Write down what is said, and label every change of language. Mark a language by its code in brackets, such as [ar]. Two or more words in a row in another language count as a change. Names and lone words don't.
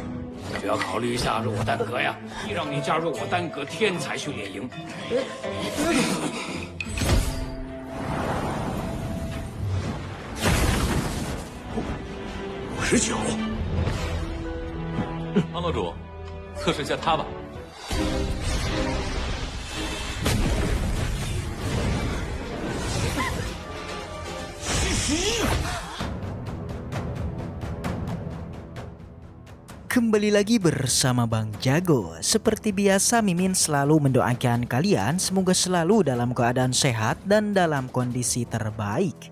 [zh] 只要考虑一下入我丹阁呀，让你加入我丹阁天才训练营。 59。康楼主，测试一下他吧。 [id] Kembali lagi bersama Bang Jago. Seperti biasa Mimin selalu mendoakan kalian semoga selalu dalam keadaan sehat dan dalam kondisi terbaik.